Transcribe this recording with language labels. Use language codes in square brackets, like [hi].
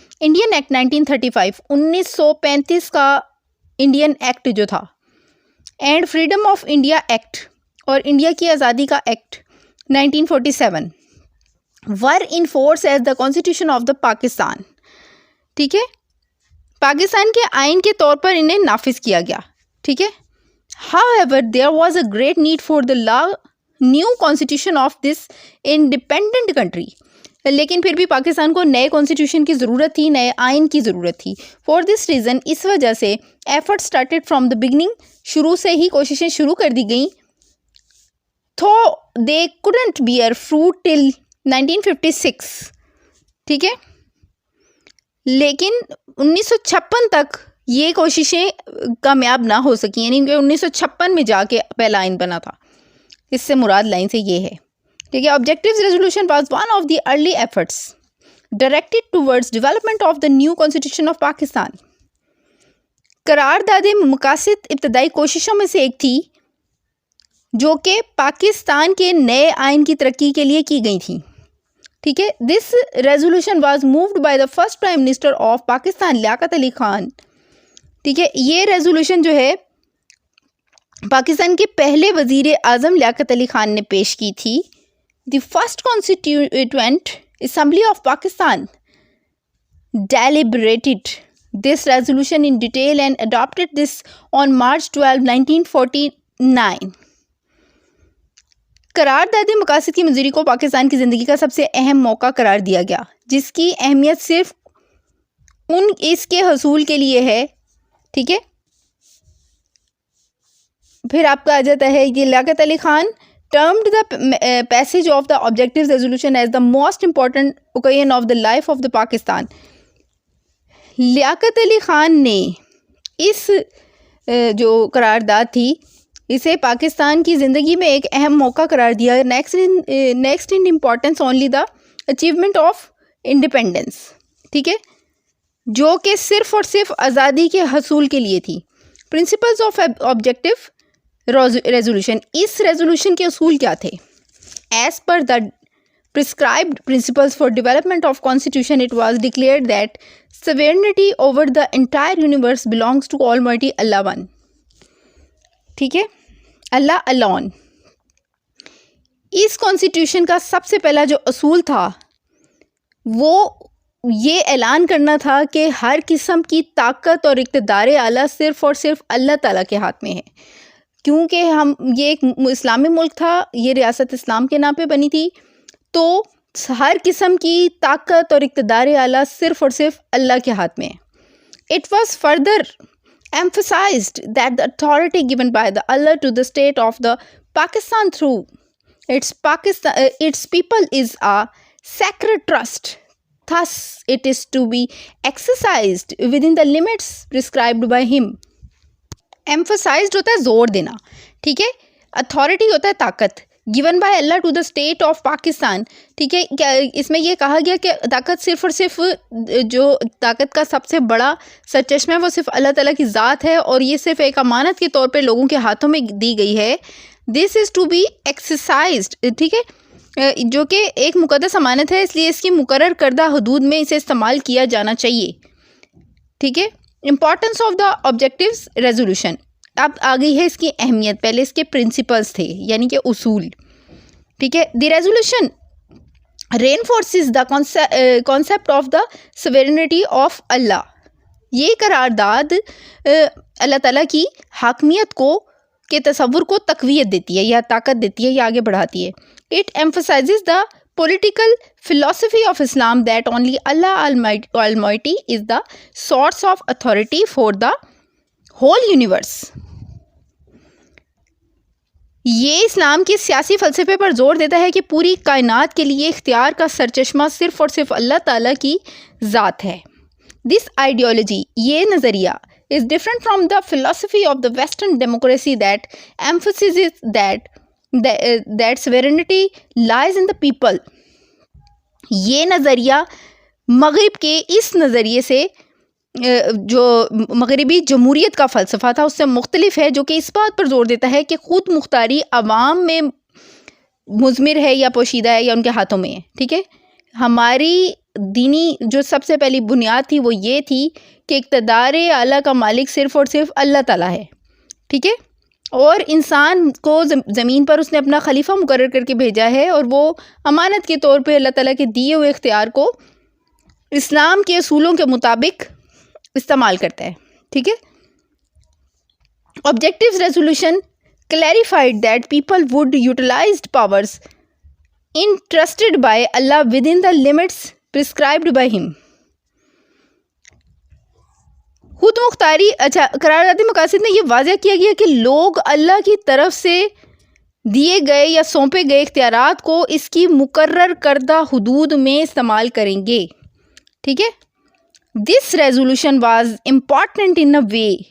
[en] Indian act 1935 1935 [ur] کا Indian act جو تھا، [en] and freedom of India act [ur] اور انڈیا کی آزادی کا act [en] 1947 were in force as the constitution of the Pakistan. [ur] ٹھیک ہے، پاکستان کے آئین کے طور پر انہیں نافذ کیا گیا. ٹھیک ہے. [en] However, there was a great need for the new constitution of this independent country. [ur] لیکن پھر بھی پاکستان کو نئے کانسٹیٹیوشن کی ضرورت تھی، نئے آئین کی ضرورت تھی. [en] for this reason, [ur] اس وجہ سے [en] effort started from the beginning, [ur] شروع سے ہی کوششیں شروع کر دی گئیں. [en] Though they couldn't bear fruit till 1956. [ur] ٹھیک ہے، لیکن 1956 تک یہ کوششیں کامیاب نہ ہو سکیں. یعنی کہ 1956 میں جا کے پہلا آئین بنا تھا. اس سے مراد لائن سے یہ ہے. [en] ٹھیک ہے، objective resolution was one of the early efforts directed towards development of the new constitution of Pakistan. [ur] قرارداد مقاصد ابتدائی کوششوں میں سے ایک تھی جو کہ پاکستان کے نئے آئین کی ترقی کے لیے کی گئی تھیں. [en] ٹھیک ہے، this resolution was moved by the first prime minister of Pakistan Liaquat Ali Khan. [ur] ٹھیک ہے، یہ ریزولوشن جو ہے پاکستان کے پہلے وزیر اعظم لیاقت علی خان نے پیش کی تھی. [en] The first constituent assembly of Pakistan deliberated this resolution in detail and adopted this on March 12, 1949. [ur] قرارداد مقاصد کی منظوری کو پاکستان کی زندگی کا سب سے اہم موقع قرار دیا گیا، جس کی اہمیت صرف اس کے حصول کے لیے ہے. ٹھیک ہے، پھر آپ کا آ جاتا ہے یہ [en] Liaquat Ali Khan termed the passage of the objective resolution as the most important occasion of the life of the Pakistan. [ur] Liaquat Ali Khan نے اس جو قرارداد تھی اسے پاکستان کی زندگی میں ایک اہم موقع قرار دیا. [en] Next in importance only the achievement of independence. [ur] ٹھیک ہے, جو کہ صرف اور صرف آزادی کے حصول کے لیے تھی. [en] Principles of objective resolution. [ur] اس resolution کے اصول کیا تھے؟ [en] As per the prescribed principles for development of constitution, it was declared that sovereignty over the entire universe belongs to Almighty Allah One. [ur] ٹھیک ہے, اللہ alone. اس کانسٹیٹیوشن کا سب سے پہلا جو اصول تھا وہ یہ اعلان کرنا تھا کہ ہر قسم کی طاقت اور اقتدار اعلیٰ صرف اور صرف اللہ تعالیٰ کے ہاتھ میں ہے. کیونکہ یہ ایک اسلامی ملک تھا, یہ ریاست اسلام کے نام پہ بنی تھی, تو ہر قسم کی طاقت اور اقتدار اعلیٰ صرف اور صرف اللہ کے ہاتھ میں ہے. [en] It was further emphasized that the authority given by the Allah to the state of the Pakistan through its people is a sacred trust. Thus, it is to be exercised within the limits prescribed by him. [ur] Emphasized ہوتا ہے زور دینا. ٹھیک ہے, authority ہوتا ہے طاقت. [en] given by Allah to the state of Pakistan. [ur] ٹھیک ہے, کیا اس میں یہ کہا گیا کہ طاقت صرف اور صرف جو طاقت کا سب سے بڑا سرچشمہ ہے وہ صرف اللہ تعالیٰ کی ذات ہے, اور یہ صرف ایک امانت کے طور پہ لوگوں کے ہاتھوں میں دی گئی ہے. [en] This is to be exercised. [ur] ٹھیک ہے, جو کہ ایک مقدس امانت ہے, اس لیے اس کی مقرر کردہ حدود میں اسے استعمال کیا جانا چاہیے. ٹھیک ہے, [en] Importance of the objectives resolution. [ur] اب آ گئی ہے اس کی اہمیت. پہلے اس کے پرنسپلس تھے یعنی کہ اصول. [en] ٹھیک ہے, the resolution reinforces the concept of the sovereignty of Allah. [ur] یہ قرارداد اللہ تعالیٰ کی حاکمیت کو کے تصور کو تقویت دیتی ہے یا طاقت دیتی ہے یا آگے بڑھاتی ہے. [en] It emphasizes the political philosophy of Islam that only Allah Almighty is the source of authority for the whole universe. [ur] یہ اسلام کے سیاسی فلسفے پر زور دیتا ہے کہ پوری کائنات کے لیے اختیار کا سرچشمہ صرف اور صرف اللہ تعالیٰ کی ذات ہے. [en] this ideology, [ur] یہ نظریہ, [en] is different from the philosophy of the Western democracy that emphasizes that sovereignty lies in the people. [ur] یہ نظریہ مغرب کے اس نظریے سے جو مغربی جمہوریت کا فلسفہ تھا اس سے مختلف ہے, جو کہ اس بات پر زور دیتا ہے کہ خود مختاری عوام میں مضمر ہے یا پوشیدہ ہے یا ان کے ہاتھوں میں ہے. ٹھیک ہے, ہماری دینی جو سب سے پہلی بنیاد تھی وہ یہ تھی کہ اقتدار اعلیٰ کا مالک صرف اور صرف اللہ تعالیٰ ہے. ٹھیک ہے, اور انسان کو زمین پر اس نے اپنا خلیفہ مقرر کر کے بھیجا ہے, اور وہ امانت کے طور پہ اللہ تعالیٰ کے دیے ہوئے اختیار کو اسلام کے اصولوں کے مطابق استعمال کرتا ہے. [en] ٹھیک ہے, objectives resolution clarified that people would utilize powers entrusted by Allah within the limits prescribed by him. [ur] خود مختاری. اچھا, قراردادی مقاصد میں یہ واضح کیا گیا کہ لوگ اللہ کی طرف سے دیے گئے یا سونپے گئے اختیارات کو اس کی مقرر کردہ حدود میں استعمال کریں گے. [en] ٹھیک ہے, this resolution was important in a way.